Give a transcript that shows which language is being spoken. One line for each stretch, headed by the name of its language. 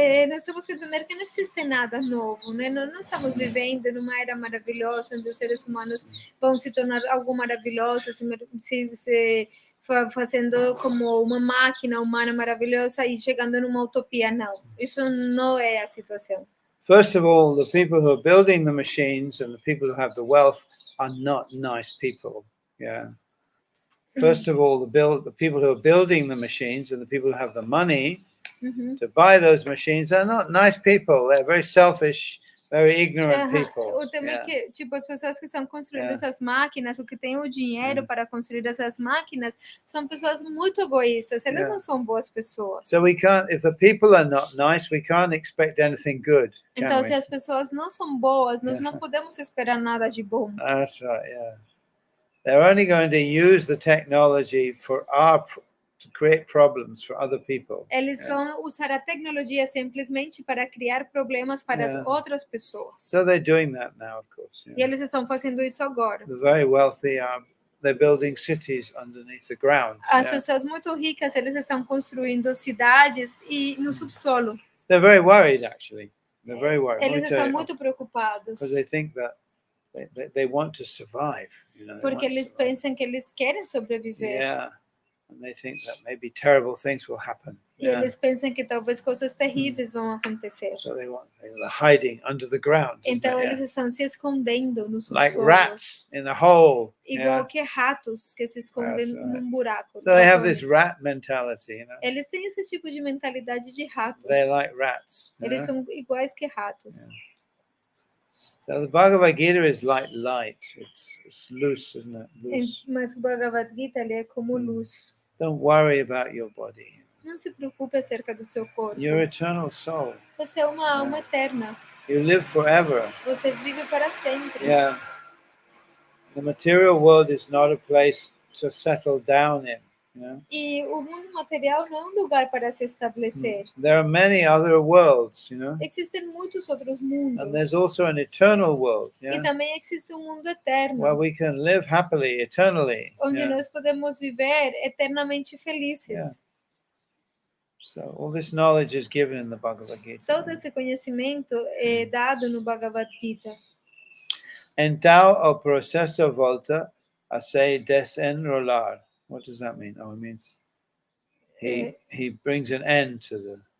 Portuguese: Nós temos que entender que não existe nada novo, né? Nós não estamos vivendo numa era maravilhosa onde os seres humanos vão se tornar algo maravilhoso, se fazendo como uma máquina humana maravilhosa e chegando numa utopia. Não, isso não é a situação.
English: First of all, the people who are building the machines and the people who have the wealth are not nice people. Yeah. First of all, the people who are building the machines and the people who have the money to buy those machines are not nice people. They're very selfish, very ignorant people.
Portuguese: O tema é que, tipo, as pessoas que estão construindo essas máquinas, o que tem o dinheiro para construir essas máquinas, são pessoas muito egoístas. Elas não são boas pessoas.
English: So we can't, if the people are not nice, we can't expect anything good.
Portuguese: Então, se as pessoas não são boas, nós não podemos esperar nada de bom.
English: That's right, yeah. They're only going to use the technology to create problems for other people.
Portuguese: Eles vão usar a tecnologia simplesmente para criar problemas para as outras pessoas.
English: So they're doing that now, of course.
Portuguese: E eles estão fazendo isso agora.
English: The very wealthy they're building cities underneath the ground.
Portuguese: As pessoas muito ricas, eles estão construindo cidades e no subsolo.
English: They're very worried, actually. They're very worried.
Portuguese: Eles estão muito preocupados.
English: Because they think that they want to survive.
Portuguese: Porque eles pensam que eles querem sobreviver.
English: Yeah. And they think that maybe terrible things will happen.
Portuguese: E eles pensam que talvez coisas terríveis vão acontecer.
English: So they're hiding under the ground.
Portuguese: Então eles estão se escondendo no subsolo.
English: Like rats in a hole.
Portuguese: Igual que ratos que se escondem num buraco.
English: So they have this rat mentality,
Portuguese: Eles têm esse tipo de mentalidade de rato.
English: They like rats.
Portuguese: Eles são iguais que ratos.
English: So the Bhagavad-Gita is like light. It's loose, isn't it? Loose.
Portuguese: Mas o Bhagavad-Gita ele é como luz.
English: Don't worry about your body.
Portuguese: Não se preocupe acerca do seu corpo.
English: You're eternal soul.
Portuguese: Você é uma alma eterna.
English: You live forever.
Portuguese: Você vive para sempre.
English: Yeah. The material world is not a place to settle down in.
Portuguese: E o mundo material não é um lugar para se estabelecer.
English: There are many other worlds,
Portuguese: Existem muitos outros mundos.
English: And there's also an eternal world,
Portuguese: E também existe um mundo eterno.
English: Where we can live happily, eternally.
Portuguese: Onde nós podemos viver eternamente felizes.
English: So all this knowledge is given in the Bhagavad Gita.
Portuguese: Todo esse conhecimento é dado no Bhagavad Gita. Então o processo volta a se desenrolar.
English: What does that mean? Oh, it means he brings an end to the.